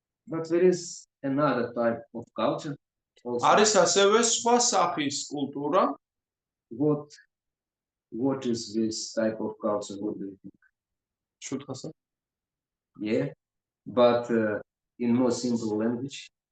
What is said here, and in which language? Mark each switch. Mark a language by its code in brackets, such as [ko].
[en] But there is another type of culture. Also. [ka] არის ასევე სხვა სახის კულტურა. [en] What is this type of culture? What do you think? შუთხასა. Yeah, but in more simple language.